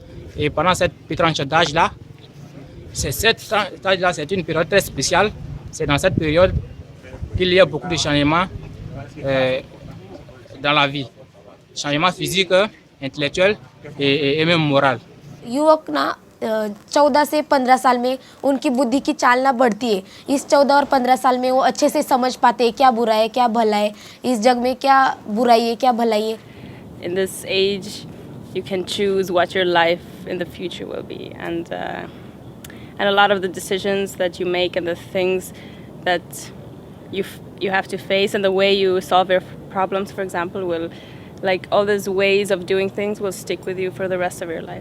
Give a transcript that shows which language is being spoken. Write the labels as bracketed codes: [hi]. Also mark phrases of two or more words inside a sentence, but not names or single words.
[fr] Et pendant cette tranche d'âge-là, cette âge-là, c'est une période très spéciale. C'est dans cette période qu'il y a beaucoup de changements dans la vie. Changements physiques, intellectuels et même moral. [hi] युवक ना 14 से 15 साल में उनकी बुद्धि की चालना बढ़ती है। इस 14 और 15 साल में वो अच्छे से समझ पाते हैं क्या बुरा है क्या भला है, इस जग में क्या बुराई है क्या भलाई है. [en] In this age, you can choose what your life in the future will be, and a lot of the decisions that you make and the things that you have to face and the way you solve your problems, for example, will, like, all these ways of doing things will stick with you for the rest of your life.